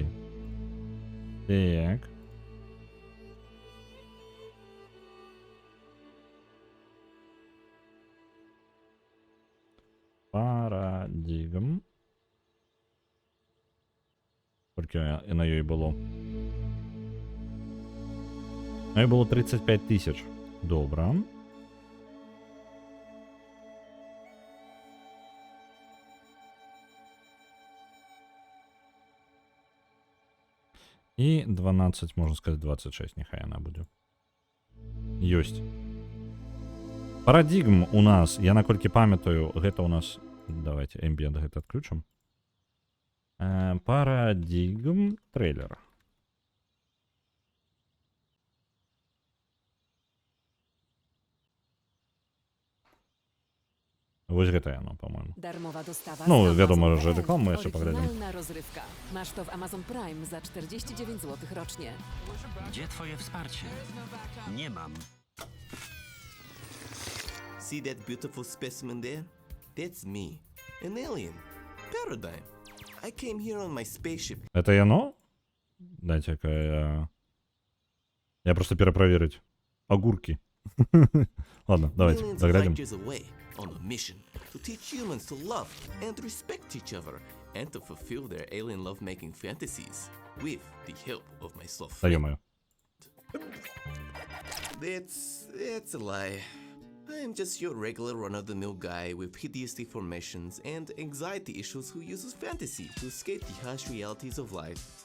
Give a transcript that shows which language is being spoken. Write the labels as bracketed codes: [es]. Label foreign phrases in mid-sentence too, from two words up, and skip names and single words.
[be] Так. Парадигм. Колькі на ёй было? На ёй было 35 тысяч. Добра. [uk] І 12, можна сказати, 26, нехай яна буде. [be] Ёсць. Парадигм у нас, я наколькі памятаю, гэта у нас... Давайте ambient гэта адключым. Парадигм трейлер. Вось гэта яно, [ru] по-моему. [pl] Darmowa dostawa. Ну, wiadomo, że reklamę jeszcze poglądam. Oryginalna rozrywka. Masz to w Amazon Prime za 49 zł rocznie. Gdzie twoje wsparcie? Nie mam. [en] See that beautiful specimen there? That's me, an alien. Paradigm. I came here on my spaceship. [be] Это яно? [ru] Дайте-ка я просто перепроверить. Огурки. Ладно, давайте, [en] Millions of [ru] заглянем. [en] light years away, on a mission to teach humans to love and respect each other and to fulfill their alien love-making fantasies with the help of my soft [ru] Да [en] friend. [ru] ё-моё. [en] That's a lie. I'm just your regular run-of-the-mill guy with hideous deformations and anxiety issues who uses fantasy to escape the harsh realities of life.